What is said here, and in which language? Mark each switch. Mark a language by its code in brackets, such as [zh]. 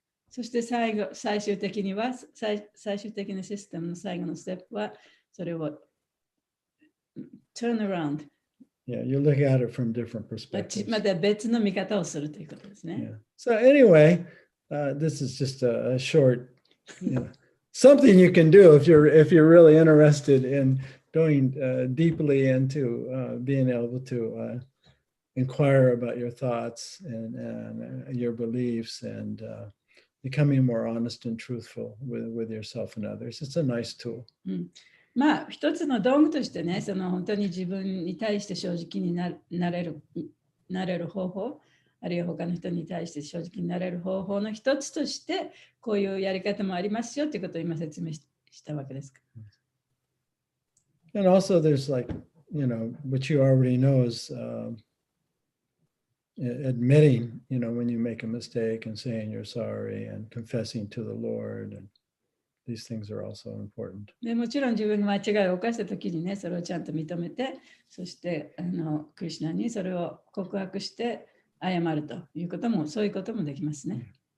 [ja] そして最終的には、最終的なシステムの最後のステップは、それを turn around。 [en] Yeah, you look at it from different perspectives. [ja] また別の見方をするということですね。 [en] Yeah. So anyway, this is just a short, something you can do if you're really interested in going deeply into being able to inquire about your thoughts and your beliefs and becoming more honest and truthful with yourself and others. It's a nice tool. [ja] 一つの道具としてね、本当に自分に対して正直になれる方法、あるいは他の人に対して正直になれる方法の一つとして、こういうやり方もありますよということを今説明したわけです。 [en] And also there's what you already know is admitting, when you make a mistake and saying you're sorry and confessing to the Lord. And these things are also important. [ja] でもちろん自分が間違いを犯したときにね、それをちゃんと認めて、そしてクリシュナにそれを告白して謝るということも、そういうこともできますね。